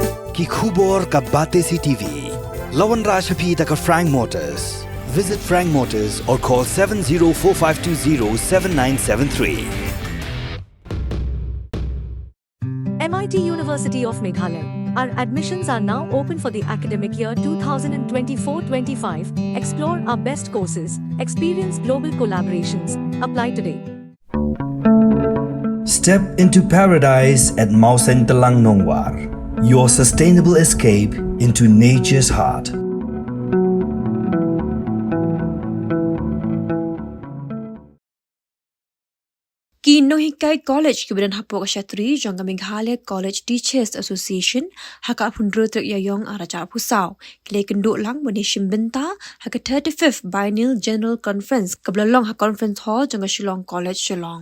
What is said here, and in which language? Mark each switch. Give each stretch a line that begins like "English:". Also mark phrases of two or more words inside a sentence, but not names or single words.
Khasi: ki khubor ka bate si TV. Lawan Rashaphi taka Frank Motors.
English: Visit Frank Motors or call 7045207973. MIT University of Meghalaya. Our admissions are now open for the academic year 2024-25. Explore our best courses. Experience global collaborations. Apply today. Step into paradise at Mausen Talang Nongwar. Your sustainable escape into nature's heart.
Khasi: Nonghikai College Kibidan Hapok Shatri Jonga Meghalaya College Teachers Association Haka Pundrutuk Yayong Araja Pusau Ïakynduh Lang Bonishim Benta Haka 35th Biennial General Conference Kablalong Ha Conference Hall Jonga Shillong College Shillong.